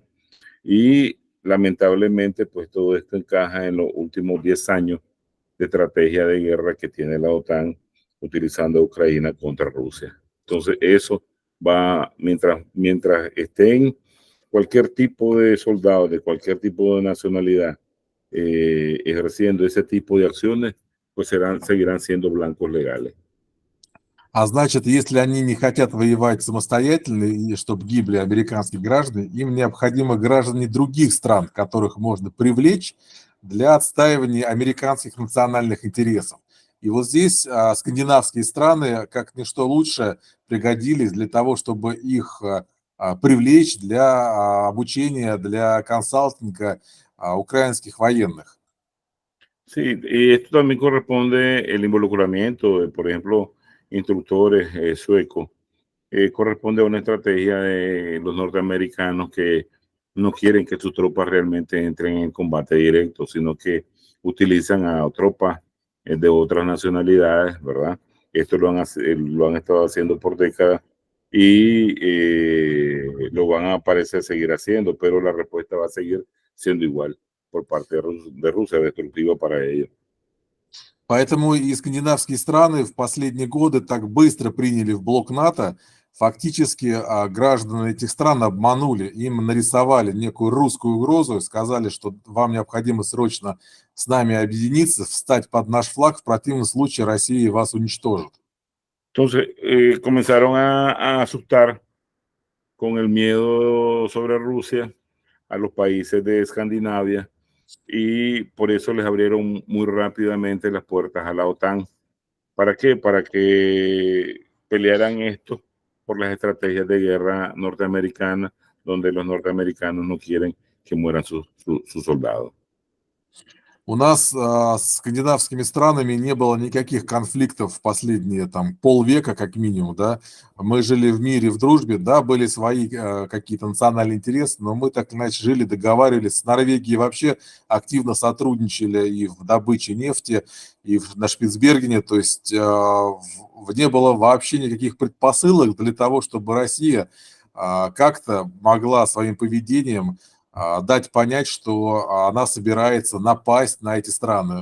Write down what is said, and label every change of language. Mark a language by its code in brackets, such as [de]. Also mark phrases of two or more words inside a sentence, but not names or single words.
[es] Y lamentablemente, pues todo esto encaja en los últimos 10 años de estrategia de guerra que tiene la OTAN utilizando a Ucrania contra Rusia. Entonces eso va, mientras estén cualquier tipo de soldado, de cualquier tipo de nacionalidad, ejerciendo ese tipo de acciones, pues seguirán siendo blancos legales. [ru] А значит, если они не хотят воевать самостоятельно и чтобы гибли американские граждане, им необходимы граждане других стран, которых можно привлечь для отстаивания американских национальных интересов. И вот здесь скандинавские страны, как ничто лучше, пригодились для того, чтобы их привлечь для обучения, для консалтинга украинских военных. [es] Sí, y esto también corresponde el involucramiento de, por ejemplo, instructores suecos. Corresponde a una estrategia de los norteamericanos que no quieren que sus tropas realmente entren en combate directo, sino que utilizan a tropas de otras nacionalidades, ¿verdad? Esto lo han estado haciendo por décadas y lo van a parecer seguir haciendo, pero la respuesta va a seguir siendo igual por parte de Rusia, destructiva para ellos. [ru] Поэтому и скандинавские страны в последние годы так быстро приняли в блок НАТО. Фактически граждан этих стран обманули, им нарисовали некую русскую угрозу, сказали, что вам необходимо срочно с нами объединиться, встать под наш флаг, в противном случае Россия вас уничтожит. [es] Entonces comenzaron a asustar con el miedo sobre Rusia a los países de Escandinavia y por eso les abrieron muy rápidamente las puertas a la OTAN. ¿Para qué? Para que pelearan esto por las estrategias de guerra norteamericanas, donde los norteamericanos no quieren que mueran sus soldados. [ru] У нас с скандинавскими странами не было никаких конфликтов в последние там полвека, как минимум, да. Мы жили в мире, в дружбе, да, были свои какие-то национальные интересы, но мы так или иначе жили, договаривались. С Норвегией вообще активно сотрудничали и в добыче нефти, и на Шпицбергене, то есть не было вообще никаких предпосылок для того, чтобы Россия как-то могла своим поведением дать понять, что она собирается напасть на эти страны.